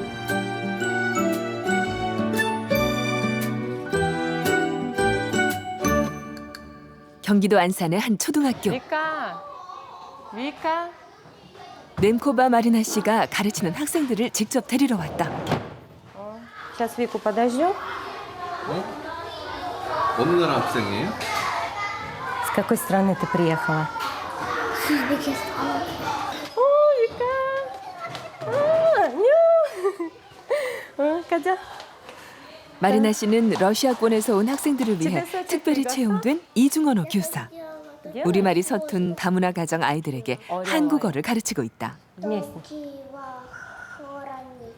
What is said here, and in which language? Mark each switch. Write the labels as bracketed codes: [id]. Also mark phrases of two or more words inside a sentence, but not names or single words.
[ko] 경기도 안산의 한 초등학교. Вика, Вика. 넴코바 마리나 씨가 가르치는 학생들을 직접 데리러 왔다. Сейчас Вику подождем. 어느 나라 학생이에요? [ru] С какой страны ты приехала? О, Вика. [ko] 가자. 마리나 씨는 러시아권에서 온 학생들을 위해 특별히 채용된 이중언어 교사. 우리말이 서툰 다문화 가정 아이들에게 한국어를 가르치고 있다. [ru] Вместе. [ko] 토끼와 호랑이,